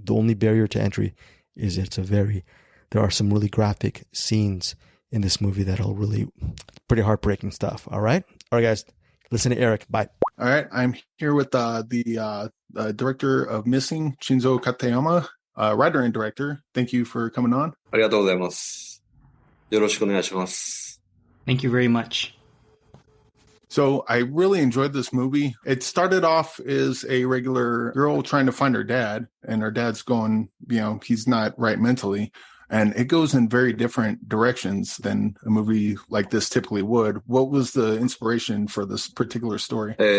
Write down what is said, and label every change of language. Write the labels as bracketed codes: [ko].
[en] The only barrier to entry is there are some really graphic scenes in this movie that'll really pretty heartbreaking stuff. All right, guys, listen to Eric. Bye. All right, I'm here with the director of Missing, Shinzô Katayama, writer and director. Thank you for coming on. [ja] ありがとうございます。よろしくお願いします。 [en] Thank you very much. So I really enjoyed this movie. It started off as a regular girl trying to find her dad, and her dad's going, he's not right mentally. And it goes in very different directions than a movie like this typically would. What was the inspiration for this particular story?